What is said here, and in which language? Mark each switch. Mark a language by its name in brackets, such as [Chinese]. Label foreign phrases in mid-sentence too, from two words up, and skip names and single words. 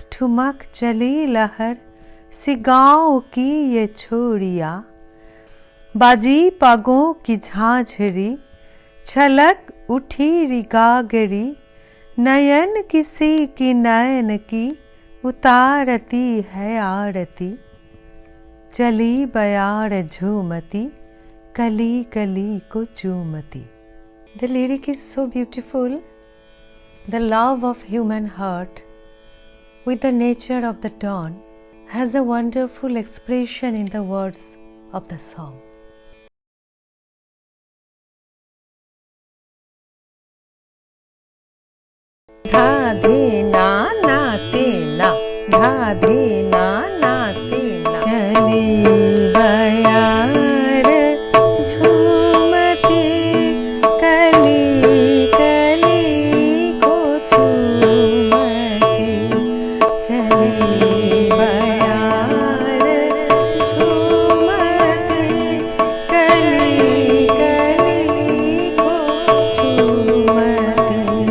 [Hindi] ठुमक चली लहर सी गाँव की ये छोरिया बाजी पगों की झांझरी छलक उठी रिगागरी नयन किसी की नयन की उतारती है आरती चली बयार झूमती कली कली को चूमती. [English] The lyric is so beautiful. The love of human heart with the nature of the dawn has a wonderful expression in the words of the song. Dha dhe na na te na dha dhe na na te na [Hindi] चली बयार झूमती कली कली को झूमती चली बयार झूमती कली कली को झूमती